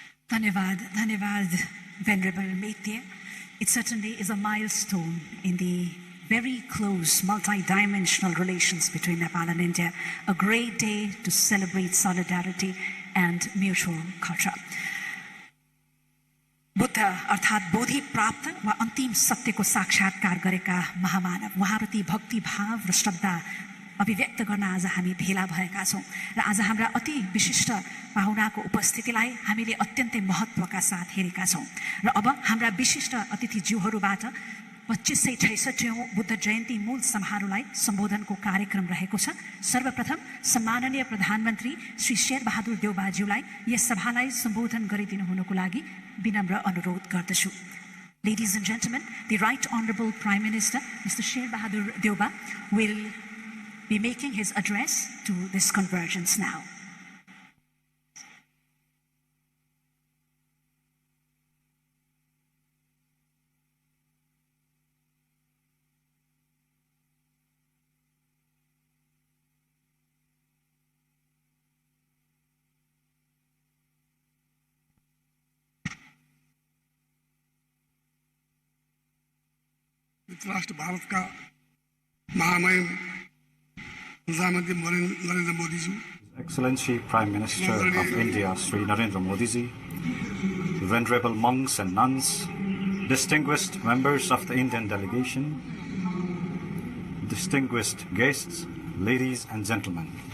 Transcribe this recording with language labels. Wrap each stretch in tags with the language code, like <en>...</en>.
<en>Dhanyavad, Venerable Maitya. It certainly is a milestone in the very close multi-dimensional relations between Nepal and India, a great day to celebrate solidarity and mutual culture.</en> <ne>Buddha अर्थात् बोधि प्राप्त वा अन्तिम सत्यको साक्षात्कार गरेका महामानव उहाँप्रति भक्ति भाव र श्रद्धा अभिव्यक्त गर्न आज हामी भेला भएका छौँ र आज हाम्रा अति विशिष्ट पाहुनाको उपस्थितिलाई हामीले अत्यन्तै महत्त्वका साथ हेरेका छौँ र अब हाम्रा विशिष्ट अतिथिज्यूहरूबाट 2566औं बुद्ध जयन्ती मूल समारोहलाई सम्बोधनको कार्यक्रम रहेको छ। सर्वप्रथम सम्माननीय प्रधानमन्त्री श्री शेर बहादुर देउबाज्यूलाई यस सभालाई सम्बोधन गरिदिनु हुनुको लागि विनम्र अनुरोध गर्दछु।</ne> <en>Ladies and gentlemen, the Right Honorable Prime Minister, Mr. Sher Bahadur Deuba, will be making his address to this convergence now.</en> <hi>राष्ट्र भारत का महामहिम प्रधानमंत्री Narendra Modi ji,</hi> <en>Excellency Prime Minister of India, Shri Narendra Modi ji, venerable monks and nuns, distinguished members of the Indian delegation, distinguished guests, ladies and gentlemen.</en>